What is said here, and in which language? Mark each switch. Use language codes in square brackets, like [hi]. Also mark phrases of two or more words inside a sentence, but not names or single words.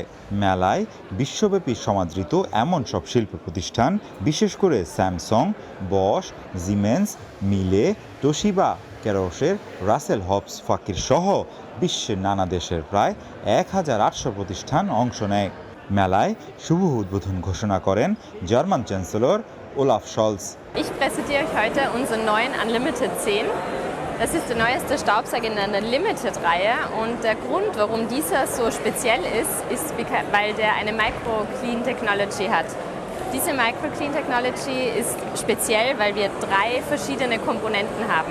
[bn] মেলায় বিশ্বব্যাপী সমাদৃত এমন সব শিল্প প্রতিষ্ঠান, বিশেষ করে স্যামসং, বশ, জিমেন্স, মিলে, তোশিবা, কেরোসের, রাসেল হবস ফাকির সহ বিশ্বের নানা দেশের প্রায় 1,800 প্রতিষ্ঠান অংশ নেয়। মেলায় শুভ উদ্বোধন ঘোষণা করেন জার্মান চ্যান্সেলর ওলাফ শলজ। [de] Ich präsentiere euch heute unseren neuen Unlimited 10. Das ist der neueste Staubsauger in einer Limited-Reihe und der Grund, warum dieser so speziell ist, weil der eine Micro-Clean Technology hat. Diese Micro-Clean Technology ist speziell, weil wir 3 verschiedene Komponenten haben.